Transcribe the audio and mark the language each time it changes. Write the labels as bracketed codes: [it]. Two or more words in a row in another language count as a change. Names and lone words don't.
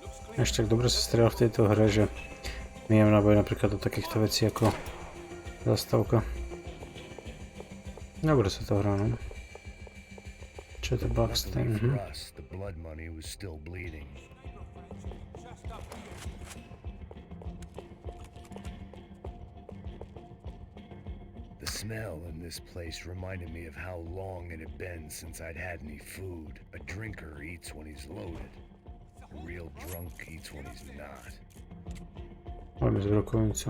[sk] Ešte tak dobre sa strieľa v tejto hre, že miem náboj napríklad do takýchto vecí ako zastavka. Dobre sa to hrá, no. Čo je to Blackstain? [en] The blood money was still bleeding. The smell in this place reminded me of how long it had been since I'd had any food. A drinker eats when he's loaded. A real drunk eats when he's not. [sk] Máme z brokovnicou.